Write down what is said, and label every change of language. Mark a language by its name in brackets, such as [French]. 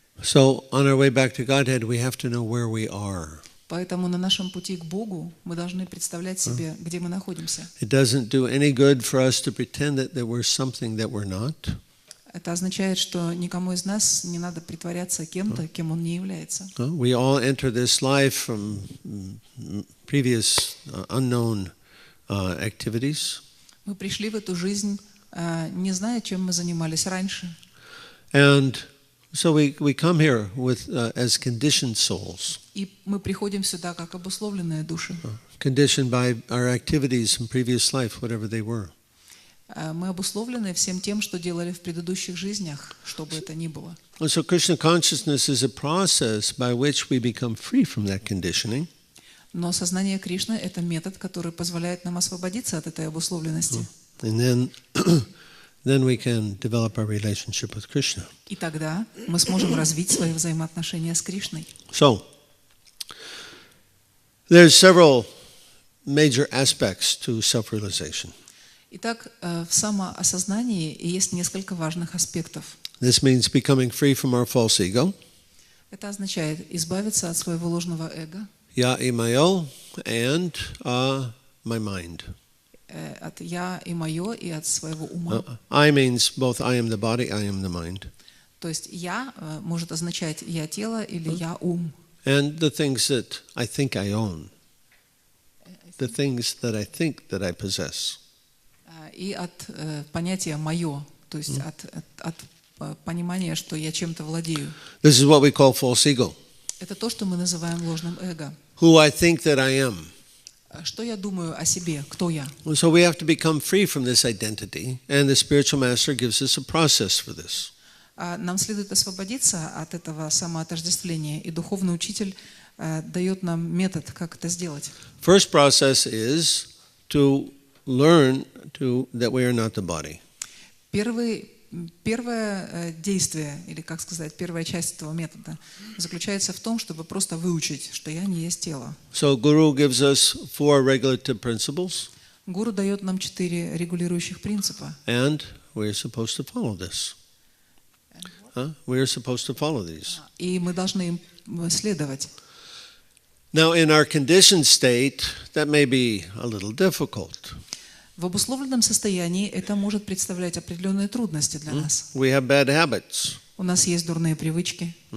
[English] So on our way back to Godhead, we have to know where we are. [Russian] Поэтому на нашем пути к Богу мы должны представлять себе, где мы находимся. [English] It doesn't do any good for us to pretend that we're something that we're not. [Russian] Это означает, что никому из нас не надо притворяться кем-то, кем он не является. [English] We all enter this life from previous unknown activities. [Russian] Мы пришли в эту жизнь, не зная, чем мы занимались раньше. [English] And so we come here with as conditioned souls. [Russian] И мы приходим сюда как обусловленные души. [English] Conditioned by our activities in previous life, whatever they were. [Russian] Мы обусловлены всем тем, что делали в предыдущих жизнях, что бы это ни было. [English] And so Krishna consciousness is a process by which we become free from that conditioning. [Russian] Но сознание Кришны – это метод, который позволяет нам освободиться от этой обусловленности. [English] And then we can develop our relationship with Krishna. [Russian] И тогда мы сможем развить свои взаимоотношения с Кришной. [English] So, there's several major aspects to self-realization. [Russian] Итак, в самоосознании есть несколько важных аспектов. [English] This means becoming free from our false ego. [Russian] Это означает избавиться от своего ложного эго, Ya и моё, [English] and my mind. [Russian] от я и мое, и от своего ума. [English] I means both I am the body, I am the mind. [Russian] То есть я может означать я тело или я ум. [English] And the things that I think I own. The things that I think that I possess. [Russian] И от понятия мое, то есть от понимания, что я чем-то владею. [English] This is what we call false ego. [Russian] Это то, что мы называем ложным эго. [English] Who I think that I am. [Russian] Что я думаю о себе, кто я. [English] So we have to become free from this identity, and the spiritual master gives us a process for this. [Russian] Нам следует освободиться от этого самоотождествления, и духовный учитель дает нам метод, как это сделать. [English] First process is to learn that we are not the body. [Russian] Первое действие, или как сказать, первая часть этого метода заключается в том, чтобы просто выучить, что я не есть тело. [English] So Guru gives us 4 regulative principles. [Russian] Гуру дает нам 4 регулирующих принципа. [English] And we're supposed to follow this. We're supposed to follow these. [Russian] И мы должны им следовать. [English] Now, in our conditioned state, that may be a little difficult. [Russian] В обусловленном состоянии это может представлять определенные трудности для нас. [English] We have bad habits. [Russian] У нас есть дурные привычки.